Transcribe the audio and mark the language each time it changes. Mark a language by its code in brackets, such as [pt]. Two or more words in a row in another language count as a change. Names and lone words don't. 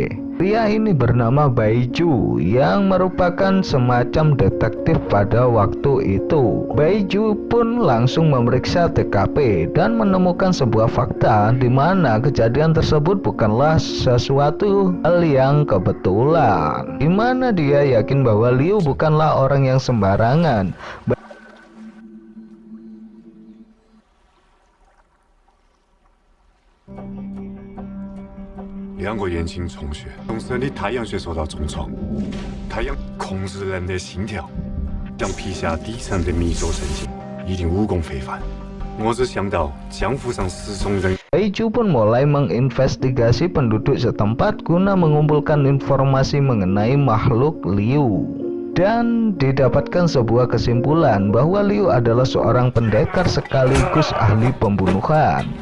[id] Pria ini bernama Baiju yang merupakan semacam detektif pada waktu itu. Baiju pun langsung memeriksa TKP dan menemukan sebuah fakta di mana kejadian tersebut bukanlah sesuatu hal yang kebetulan. Di mana dia yakin bahwa Liu bukanlah orang yang sembarangan. [zh] 两个眼睛充血，从身体太阳穴受到重创，太阳控制人的心跳，将皮下底层的迷走神经，一定武功非凡。我只想到江湖上失踪人。 [id] Baiju pun mulai menginvestigasi penduduk setempat guna mengumpulkan informasi mengenai makhluk Liu. Dan didapatkan sebuah kesimpulan bahwa Liu adalah seorang pendekar sekaligus ahli pembunuhan.